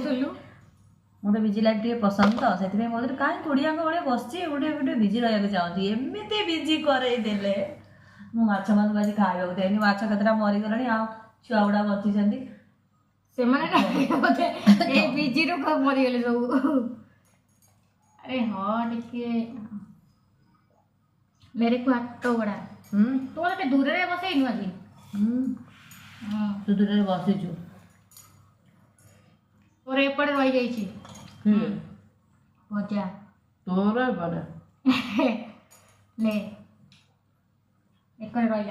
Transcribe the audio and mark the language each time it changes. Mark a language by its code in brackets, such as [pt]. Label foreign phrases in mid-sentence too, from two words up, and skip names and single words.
[or] ମୋତେ [en] busy life [or] ଟିକେ ପସନ୍ଦ, ତ ସେଥିପାଇଁ କହୁଥିଲି କାହିଁ କୁଡ଼ିଆଙ୍କ ଭଳିଆ ବସିଛି, ଗୋଟେ ବିଜି ରହିବାକୁ ଚାହୁଁଛି। ଏମିତି ବିଜି କରେଇ ଦେଲେ। ମୁଁ ମାଛମାନଙ୍କୁ ଆଜି ଖାଇବାକୁ ଦେଇନି, ମାଛ କେତେଟା ମରିଗଲାଣି, ଆଉ ଛୁଆ ଗୁଡ଼ା ବଞ୍ଚିଛନ୍ତି। ସେମାନେ ଏଇ ବିଜିରୁ ମରିଗଲେ ସବୁ। [hi] अरे हाँ [or] ଟିକେ [hi] मेरे को [or] ହାତ ବଡ଼ା ତୁ ଗୋଟେ ଦୂରରେ ବସେଇନୁ ଆଜି। ତୁ ଦୂରରେ ବସିଛୁ, ତୋର ଏପଟେ ରହିଯାଇଛି ଭଜା, ତୋର ଏପଟେ ଲେ ଏକରେ ରହିଲା।